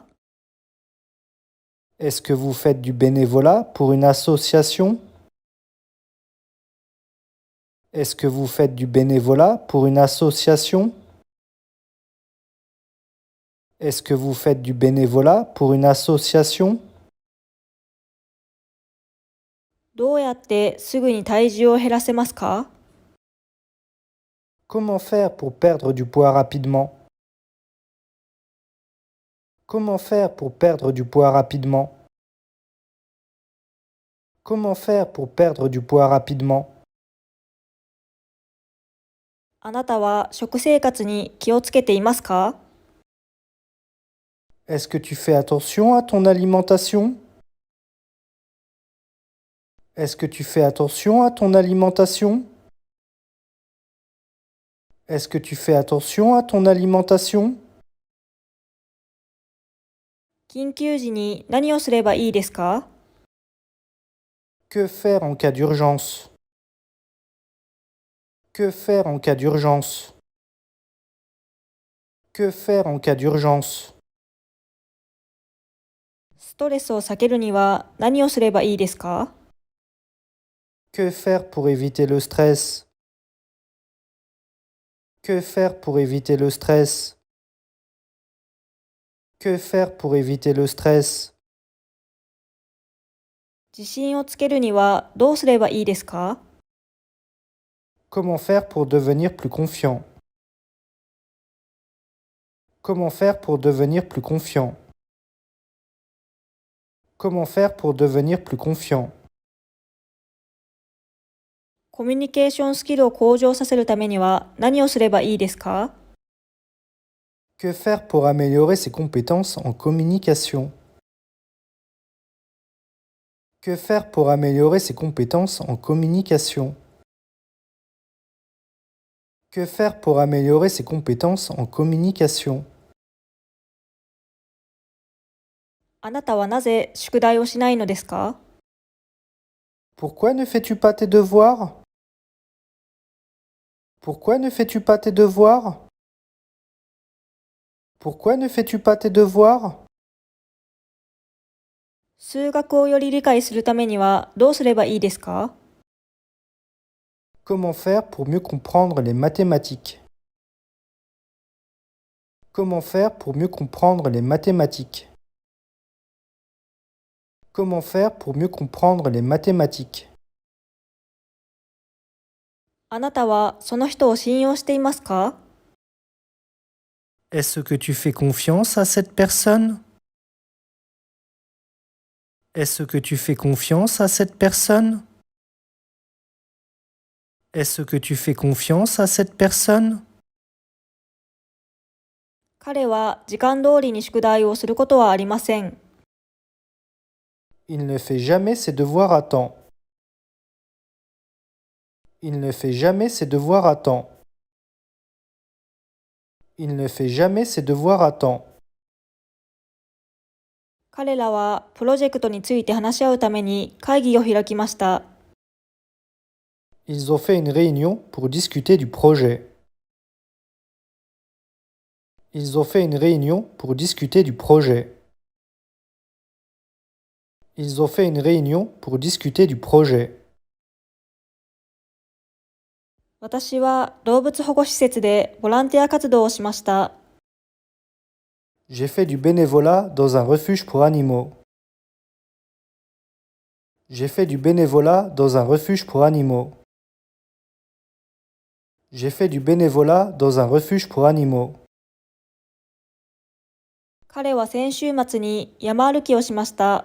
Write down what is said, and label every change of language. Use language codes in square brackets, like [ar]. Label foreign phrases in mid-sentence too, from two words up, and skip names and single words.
[fr] Est-ce que vous faites du bénévolat pour une association? Est-ce que vous faites du bénévolat pour une association? Est-ce que vous faites du bénévolat pour une association? [ja] どうやってすぐに体重を減らせますか？ [fr] Comment faire pour perdre du poids rapidement? Comment faire pour perdre du poids rapidement? Comment faire pour perdre du poids rapidement? [ja] あなたは食生活に気をつけていますか？ [fr] Est-ce que tu fais attention à ton alimentation? Est-ce que tu fais attention à ton alimentation? Est-ce que tu fais attention à ton alimentation? [ja] 緊急時に何をすればいいですか？ [fr] Que faire en cas d'urgence? Que faire en cas d'urgence? Que faire en cas d'urgence? [ja] ストレスを避けるには何をすればいいですか？ [fr] Que faire pour éviter le stress? Que faire pour éviter le stress? Que faire pour éviter le stress? [ja] 自信をつけるにはどうすればいいですか？ [fr] Comment faire pour devenir plus confiant? Comment faire pour devenir plus confiant? Comment faire pour devenir plus confiant? [ja] コミュニケーションスキルを向上させるためには何をすればいいですか？ [fr] Que faire pour améliorer ses compétences en communication? Que faire pour améliorer ses compétences en communication? Que faire pour améliorer ses compétences en communication? [ja] あなたはなぜ宿題をしないのですか？ [fr] Pourquoi ne fais-tu pas tes devoirs? Pourquoi ne fais-tu pas tes devoirs? Pourquoi ne fais-tu pas tes devoirs? [ja] 数学をより理解するためにはどうすればいいですか？ [fr] Comment faire pour mieux comprendre les mathématiques? Comment faire pour mieux comprendre les mathématiques? Comment faire pour mieux comprendre les mathématiques? [ja] あなたはその人を信用していますか？ [fr] Est-ce que tu fais confiance à cette personne? Est-ce que tu fais confiance à cette personne? Est-ce que tu fais confiance à cette personne? [ja] 彼は時間通りに宿題をすることはありません。 [fr] Il ne fait jamais ses devoirs à temps. Il ne fait jamais ses devoirs à temps. Il ne fait jamais ses devoirs à temps. [ja] 彼らはプロジェクトについて話し合うために会議を開きました。 [fr] Ils ont fait une réunion pour discuter du projet. Ils ont fait une réunion pour discuter du projet. Ils ont fait une réunion pour discuter du projet. [ja] 私は動物保護施設でボランティア活動をしました。 [fr] J'ai fait du bénévolat dans un refuge pour animaux. J'ai fait du bénévolat dans un refuge pour animaux. J'ai fait du bénévolat dans un refuge pour animaux. [ja] 彼は先週末に山歩きをしました。